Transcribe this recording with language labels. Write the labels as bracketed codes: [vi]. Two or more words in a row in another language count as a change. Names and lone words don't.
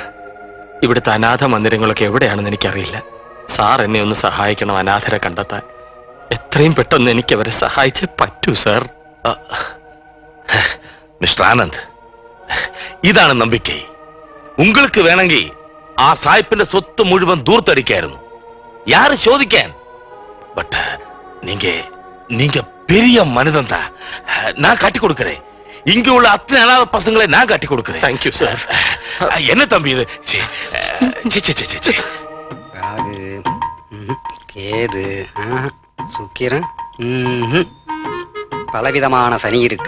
[ml] ഇവിടുത്തെ അനാഥ മന്ദിരങ്ങളൊക്കെ എവിടെയാണെന്ന് എനിക്കറിയില്ല. സാർ എന്നെ ഒന്ന് സഹായിക്കണം അനാഥരെ കണ്ടെത്താൻ. എത്രയും പെട്ടെന്ന് എനിക്ക് അവരെ സഹായിച്ചേ പറ്റൂ സാർ. മിസ്റ്റർ ആനന്ദ്, ഇതാണ് നമ്പിക്കൈ. ഉങ്ങൾക്ക് വേണമെങ്കിൽ ആ സായിപ്പിന്റെ സ്വത്ത് മുഴുവൻ ദൂർത്തടിക്കായിരുന്നു, യാര് ചോദിക്കാൻ. [ta] பட் நீங்க பெரிய மனிதன் தான். நான் காட்டி கொடுக்கிறேன். இங்க உள்ள அத்தனை அனாதை பசங்களை நான் காட்டி கொடுக்கிறேன். தேங்க்யூ சார். என்ன தம்பி இது? ராகு, கேது, சுக்கிரன், பலவிதமான சனி இருக்கு.